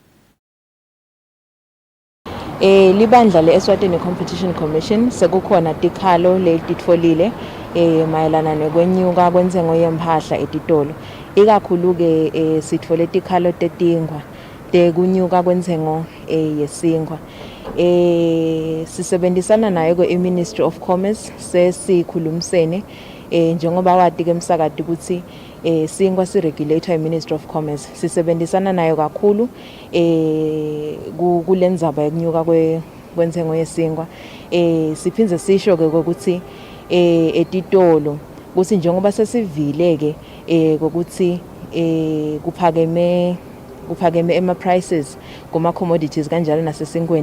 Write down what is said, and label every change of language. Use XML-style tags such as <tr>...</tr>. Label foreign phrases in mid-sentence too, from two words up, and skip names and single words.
<ss>Libandla le-Eswatini Competition Commission sekukhona tikhalo letitfolile mayelana nekwenyuka kwentengo yempahla etitolo. Ikakhulu ke sitfole tikhalo tetingwa tekunyuka kwentengo yesinkwa. Sisebenzisana nayo ke-Ministry of Commerce sesikhulumisene njengoba wati ke msakati ukuthi sinkwa si-regulator i-Ministry of Commerce. Sisebenzisana nayo kakhulu kulendzaba yekunyuka kwentengo yesinkwa. Siphinze sisho ke ukuthi etitolo kuthi njengoba sesivile ke ukuthi kuphakeme ema prices kuma commodities kanjalo nasesinkweni.</ss>